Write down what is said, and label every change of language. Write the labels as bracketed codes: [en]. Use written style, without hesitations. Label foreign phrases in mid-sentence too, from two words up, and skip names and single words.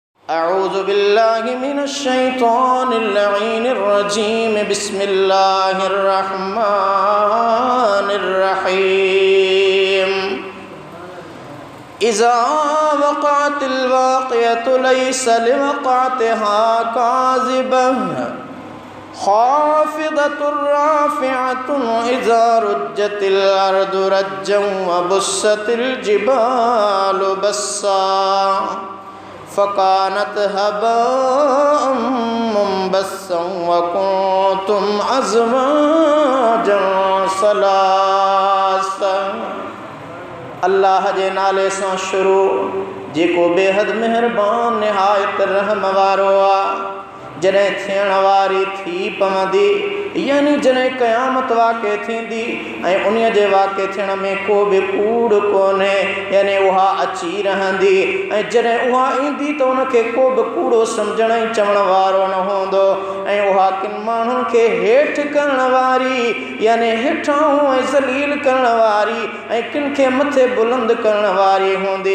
[ar] أعوذ بالله من الشيطان الرجيم بسم الله الرحمن الرحيم إذا وقعت الواقعة ليس لوقعتها كاذبة خافضة رافعة إذا رجت الأرض رجا وبست الجبال بسا فكانت هباء منبثا وكنتم أزواجا ثلاثة. [sd] अल्लाह जे नाले सां शुरू जेको बेहद मेहरबान निहायत रहम वारो आ। जॾहिं थियण वारी थी पवंदी यानी जॾहिं क़यामत वाक़े थींदी ऐं उन्हीअ जे वाक़े थियण में को बि कूड़ कोन्हे, यानी उहा अची रहंदी ऐं जॾहिं उहा ईंदी त उनखे को बि कूड़ो सम्झण ऐं चवण वारो न हूंदो ऐं उहा किन माण्हुनि खे हेठि करण वारी यानी हेठां ऐं ज़लील करण वारी ऐं किन खे मथे बुलंद करण वारी हूंदी।